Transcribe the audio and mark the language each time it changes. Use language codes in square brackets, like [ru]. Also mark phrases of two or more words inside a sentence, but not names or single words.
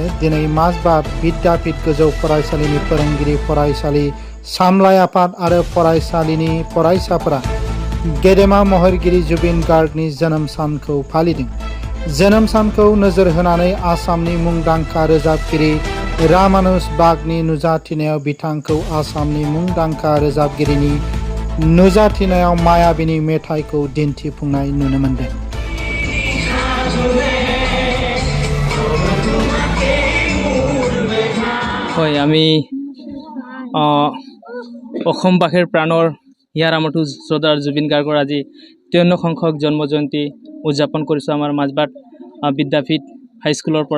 [brx] दिनै माजबाद विद्यापीठ गोजौ फरायसालिनि फोरोंगिरि, फरायसालि सामलाय आफाद आरो फरायसालिनि फरायसाफोरा गेदेमा महरगिरि जुबिन गार्गनि जोनोम सानखौ फालिदों। जोनोम सानखौ नोजोर होनानै आसामनि मुंदांखा रोजाबगिरि रामानुज बागनि नुजाथिनायाव बिथांखौ आसामनि मुंदांखा रोजाबगिरिनि नुजाथिनायाव मायाबिनि मेथाइखौ दिन्थिफुंनाय नुनो मोन्दों। [as] হয়, আমি অসমবাসীৰ প্ৰাণৰ হিয়াৰ আমঠু শ্ৰদ্ধাৰ জুবিন গাৰ্গৰ আজি 53 সংখ্যক জন্ম জয়ন্তী উদযাপন কৰিছোঁ আমাৰ মাজবাট বিদ্যাপীঠ হাইস্কুলৰ পৰা।